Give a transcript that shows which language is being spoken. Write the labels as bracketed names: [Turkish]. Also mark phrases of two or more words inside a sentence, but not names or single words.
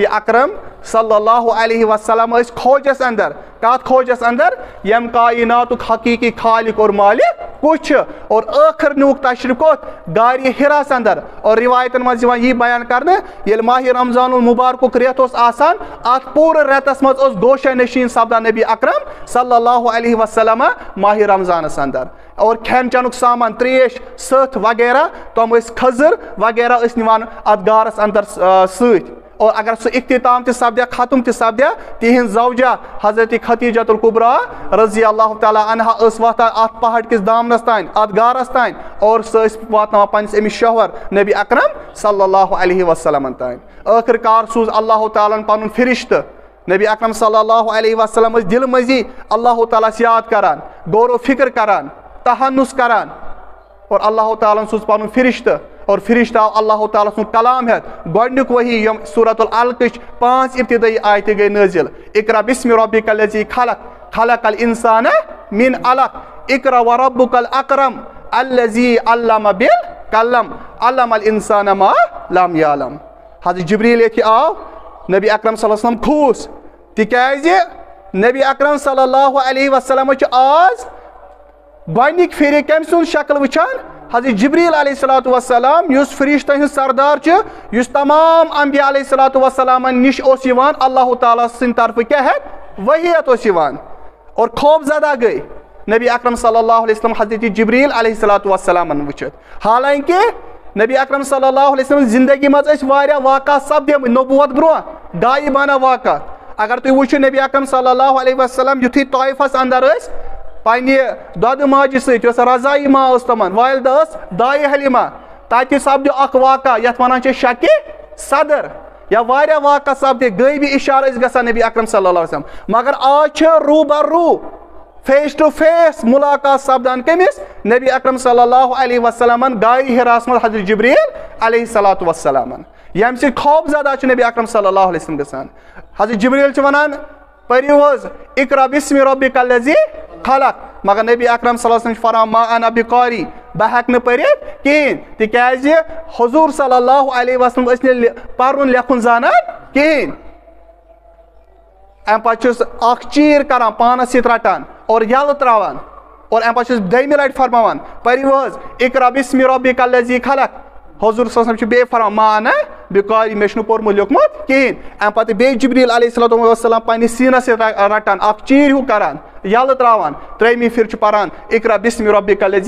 [Kashmiri] اکرم [Arabic] صلی اللہ علیہ وسلم [Kashmiri] ٲسۍ کھوجس اندر کتھ کھوجس اندر یم کائناتُک حقیقی خالق اور مالک کُس چھُ اور ٲخر نیوٗکھ تشریف کوٚت غارِ حراس اندر اور روایتن منٛز یِوان یی بیان کرنہٕ ییٚلہِ ماہِ رمضان المبارکُک رٮ۪تھ اوس آسان اتھ پوٗرٕ رٮ۪تس منٛز اوس گوشہ نشین سپدان نبی اکرم صلی [Arabic] اللہ علیہ وسلم [Kashmiri] ماہِ رمضانس اندر اور کھٮ۪ن چٮ۪نُک سامان تریش سٔتھ وغیرہ تِم ٲسۍ کھٔزٕر وغیرہ ٲسۍ نِوان اتھ غارس اندر سۭتۍ اور اگر سُہ اختتام تہِ سپدیا ختم تہِ سپدیا تِہنٛز زوجہ حضرت ختیجۃ الکبریٰ [Arabic] رضی اللہ تعالیٰ عنہا [Kashmiri] ٲس واتان اتھ پہاڑ کِس دامنس تانۍ اتھ غارس تانۍ اور سۄ ٲسۍ واتناوان پننس أمِس شوہر نبی اکرم [Arabic] صلی اللہ علیہ وسلمن [Kashmiri] تانۍ ٲخر کار سوٗز اللہ تعالیٰ ہن پنُن فرشتہٕ نبی اکرم [Arabic] صلی اللہ علیہ وسلم [Kashmiri] ٲسۍ دِلہٕ مٔنٛزی اللہ تعالیٰ ہس یاد کران غور و فکر کران تحنُس کران اور اللہ تعالیٰ ہن سوٗز پنُن فرشتہٕ اور فرشتہ آو اللہ تعالیٰ سُنٛد کلام ہٮ۪تھ گۄڈنیُک وحی یِم سورۃ العلقٕچ 5 ابتدٲیی آیتہِ گٔے نٲزِل [Arabic] اقرا بسمِ ربک الذی خلق خلق الانسان من علق اقرا وربک الاکرم الذی علم بالقلم علم الانسان ما لم یعلم [Kashmiri] حضرت جبریل ییٚتہِ آو نبی اکرم [Arabic] صلی اللہ علیہ وسلم [Kashmiri] کھوٗس تِکیازِ نبی اکرم [Arabic] صلی اللہ علیہ وسلم [Kashmiri] چھُ آز گۄڈنِکۍ پھِرِ کٔمۍ سُنٛد شکل وٕچھان حضرت جبریل [Arabic] علیہ الصلوۃ والسلام [Kashmiri] یُس فرشتن ہُنٛد سردار چھُ یُس تمام انبیاء [Arabic] علیہ الصلوۃ والسلامن [Kashmiri] نِش اوس یِوان اللہ تعالیٰ سٕنٛدِ طرفہٕ کیٛاہ ہٮ۪تھ وحی ہٮ۪تھ اوس یِوان اور خوف زدہ گٔے نبی اکرم [Arabic] صلی اللہ علیہ وسلم [Kashmiri] حضرت جبریل علیہ [Arabic] الصلوۃ والسلامن [Kashmiri] وٕچھِتھ حالانکہ نبی اکرم [Arabic] صلی اللہ علیہ وسلم [Kashmiri] زندگی منٛز ٲسۍ واریاہ واقعات سپدیمٕتۍ نبوت برونٛہہ غایبانہ واقعات اگر تُہۍ وٕچھِو نبی اکرم [Arabic] صلی اللہ علیہ وسلم [Kashmiri] یُتھُے طائفس اندر ٲسۍ پننہِ دۄدٕ ماجہِ سۭتۍ یۄس رضایی ماں ٲس تِمن والدہ ٲس دایہِ حلیمہ تتہِ سپدیو اکھ واقعہ یتھ ونان چھِ شکہِ صدر یا واریاہ واقعہ سپدے غٲبی اشارٕ ٲسۍ گژھان نبی اکرم [Arabic] صلی اللہ علیہ وسلم [Kashmiri] مگر آز چھِ روٗ [English] face to face [Kashmiri] ملاقات سپدان کٔمِس نبی اکرم [Arabic] صلی اللہ علیہ وسلمن [Kashmiri] غارِ حراس منٛز حضرت جبریل [Arabic] علیہ الصلوۃ والسلامن [Kashmiri] ییٚمہِ سۭتۍ خوف زدہ چھُ نبی اکرم [Arabic] صلی اللہ علیہ وسلم [Kashmiri] گژھان حضرت جبریل چھُ ونان پٔرِو حظ [Arabic] اقرا بسمِ ربک الذی خلق [Kashmiri] مگر نبی اکرم [Arabic] صلی اللہ علیہ وسلم [Kashmiri] چھُ فرماوان [Arabic] ما انا بقاری [Kashmiri] بہٕ ہٮ۪کہٕ نہٕ پٔرِتھ کِہیٖنۍ تِکیازِ حضوٗر [Arabic] صلی اللہ علیہ وسلم [Kashmiri] ٲسۍ نہٕ پرُن لیکھُن زانان کِہیٖنۍ امہِ پتہٕ چھُس اکھ چیٖر کران پانس سۭتۍ رٹان اور یلہٕ تراوان اور امہِ پتہٕ چھُس دوٚیمہِ لٹہِ فرماوان پٔرِو حظ [Arabic] اقرا بسمِ ربک الذی خلق [Kashmiri] حضوٗر [Arabic] صلی اللہ علیہ وسلم [Kashmiri] چھُ بیٚیہِ فرماوان [Arabic] ما انا بقاری [Kashmiri] مےٚ چھُنہٕ پوٚرمُت لیوٚکھمُت کِہیٖنۍ امہِ پتہٕ بیٚیہِ جبریل [Arabic] علیہ الصلوۃ والسلام [Kashmiri] پننِس سیٖنس سۭتۍ رٹان اکھ چیٖر ہیوٗ کران یلہٕ تراوان ترٛیٚیمہِ پھِرِ چھُ پران [Arabic] اقرا بسمِ ربک الذی